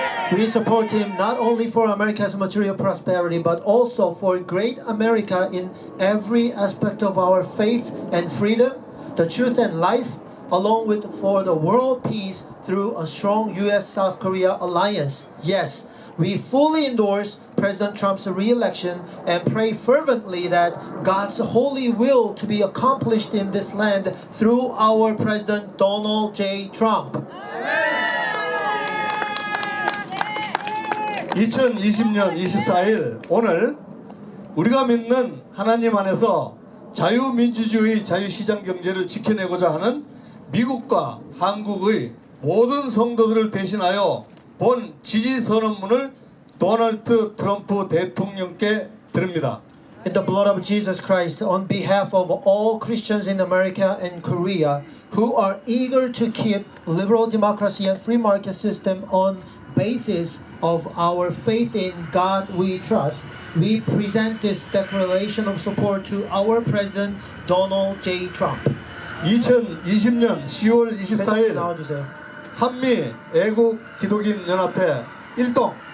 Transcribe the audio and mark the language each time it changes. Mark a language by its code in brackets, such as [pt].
[en] We support him not only for America's material prosperity, but also for great America in every aspect of our faith and freedom, the truth and life, along with for the world peace through a strong U.S.-South Korea alliance. Yes, we fully endorse President Trump's re-election and pray fervently that God's holy will to be accomplished in this land through our President Donald J. Trump. [ko] 2020년 24일 오늘 우리가 믿는 하나님 안에서 자유민주주의 자유시장 경제를 지켜내고자 하는 미국과 한국의 모든 성도들을 대신하여 본 지지선언문을 도널드 트럼프 대통령께 드립니다. [en] In the blood of Jesus Christ, on behalf of all Christians in America and Korea who are eager to keep liberal democracy and free market system on basis of our faith in God we trust, we present this declaration of support to our President Donald J. Trump. [ko] 2020년 10월 24일 나와주세요. 한미 애국 기독인 연합회 1동